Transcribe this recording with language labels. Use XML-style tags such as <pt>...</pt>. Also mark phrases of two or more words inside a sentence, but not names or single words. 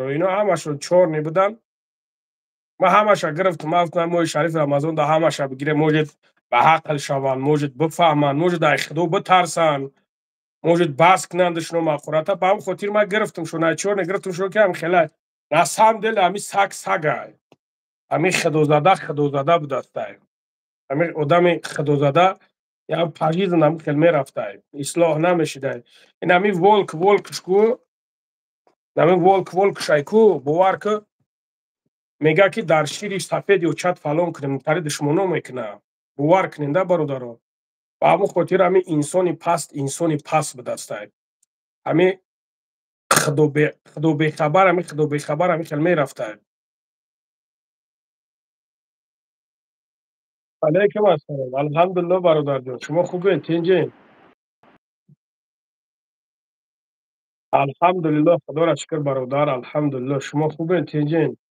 <tg>Ино ҳамашон чорни буданд. ман ҳамаша гирифтам. Ман гуфтам моҳи шарифи Рамазон да ҳамаша бигирем. Может ба ақл шаванд, может бифаҳманд, может аз худо битарсанд, может баҳс кунанд душном ахурата. Ба ҳамин хотир ман гирифтамшон. Чорни гирифтамшон ки ҳам хела</tg> <ru>на самом деле</ru> <tg>ҳамин саг сагай. ҳамин худозада будастай. ҳамин одами худозада</tg> <ru>я по жизни</ru> <tg>ҳамин хел мерафтай. Ислоҳ намешидай. Ин ҳамин волкш ку. ҳамин волкшай ку бовар ку. мегӯяд ки дар шири сафед ё чат фалон кунем, тари душмоно мекунад. бовар кунед бародаро. ба ҳамин хотир ҳамин инсони паст будастай. ҳамин худобехабар ҳамин хел мерафтай.</tg> <ar>عليكم السلام.</ar> <tg>алҳамдулиллоҳ бародарҷон. шумо хубед? тинҷед? алҳамдулиллоҳ худоро шукр бародар. алҳамдулиллоҳ. шумо хубед? тинҷед?</tg>